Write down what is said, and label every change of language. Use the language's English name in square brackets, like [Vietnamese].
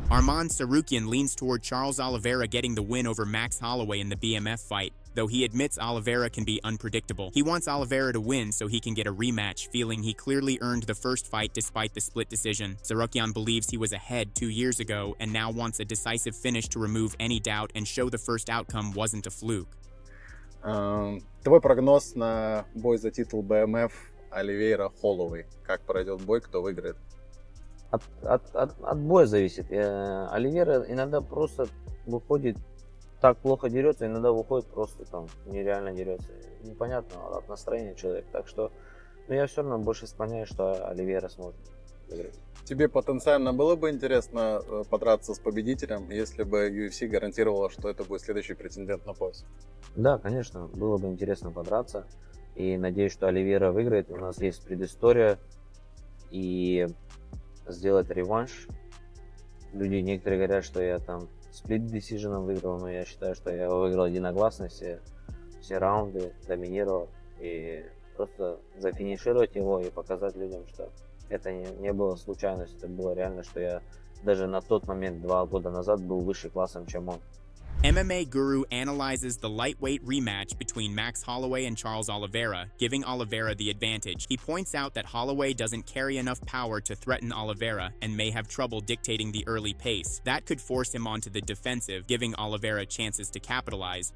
[English] Arman Sarukian leans toward Charles Oliveira getting the win over Max Holloway in the BMF fight, though he admits Oliveira can be unpredictable. He wants Oliveira to win so he can get a rematch, feeling he clearly earned the first fight despite the split decision. Sarukian believes he was ahead 2 years ago and now wants a decisive finish to remove any doubt and show the first outcome wasn't a fluke. [Russian] Твой прогноз на бой за титул БМФ Оливейра Холлоуэй. Как пройдет бой, кто выиграет? От боя зависит. Оливейра иногда просто выходит, так плохо дерется, иногда выходит просто там нереально дерется. Непонятно от настроения человека. Так что я все равно больше склоняюсь, что Оливейра сможет выиграть. Тебе потенциально было бы интересно подраться с победителем, если бы UFC гарантировала, что это будет следующий претендент на пояс? Да, конечно, было бы интересно подраться. И надеюсь, что Оливейра выиграет. У нас есть предыстория. И сделать реванш. Люди некоторые говорят, что я там сплит decision выиграл, но я считаю, что я выиграл единогласно все раунды, доминировал. И просто зафинишировать его и показать людям, что это не было случайностью, это было реально, что я даже на тот момент, 2 года назад, был выше классом, чем он. [English] MMA Guru analyzes the lightweight rematch between Max Holloway and Charles Oliveira, giving Oliveira the advantage. He points out that Holloway doesn't carry enough power to threaten Oliveira and may have trouble dictating the early pace. That could force him onto the defensive, giving Oliveira chances to capitalize.